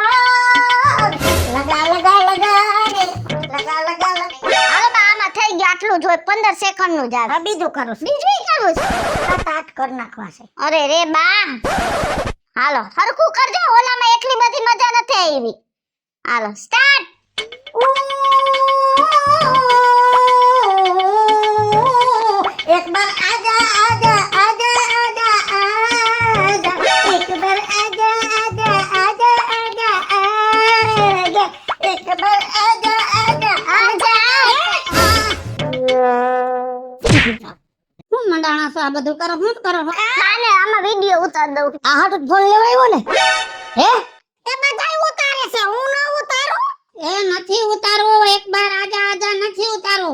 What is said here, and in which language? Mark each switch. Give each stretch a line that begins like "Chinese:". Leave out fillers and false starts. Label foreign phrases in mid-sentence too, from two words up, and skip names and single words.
Gujarati: લગા રે લગા. હાલો બા આમાં થઈ ગયું આટલું જ હોય, 15 સેકન્ડ નું જ આવે. હા બીજું કરું. બીજું કરવું છે. 7-8 કર નાખવા છે. અરે રે બા હાલો હરખું કરજો, ઓલામાં એટલી બધી મજા નથી આવી. હાલો સ્ટાર્ટ.
Hindi: एक बार आजा आजा आजा आजा आजा, एक बार आजा आजा आजा आजा आजा, एक बार आजा आजा आजा.
Gujarati: હું મંડાણા છો આ બધું કરો? શું કરો? નાને આમાં વિડિયો ઉતાર દઉં. આ હાટ ફોન લેવાયો ને? હે એ બધાય ઉતારે છે, હું ન ઉતારું. એ નથી ઉતારવો.
Hindi: एक बार आजा आजा
Gujarati: નથી ઉતારવો.